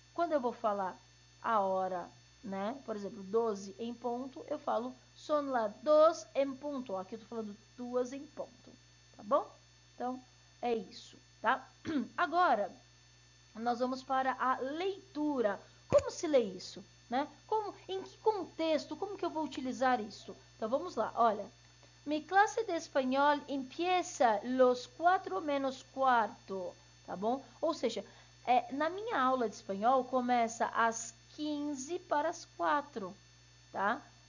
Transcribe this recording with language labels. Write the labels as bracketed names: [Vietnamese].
[Portuguese] Quando eu vou falar a hora, né? Por exemplo, 12 em ponto, eu falo [Spanish] son las 2 en punto. [Portuguese] Aqui eu tô falando 2 em ponto, tá bom? Então, é isso, tá? Agora, nós vamos para a leitura. Como se lê isso, né? Em que contexto, como que eu vou utilizar isso? Então, vamos lá, olha. [Spanish] Mi clase de espanhol empieza los 4 menos cuarto, [Portuguese] tá bom? Ou seja, na minha aula de espanhol começa às 15 para as 4, tá?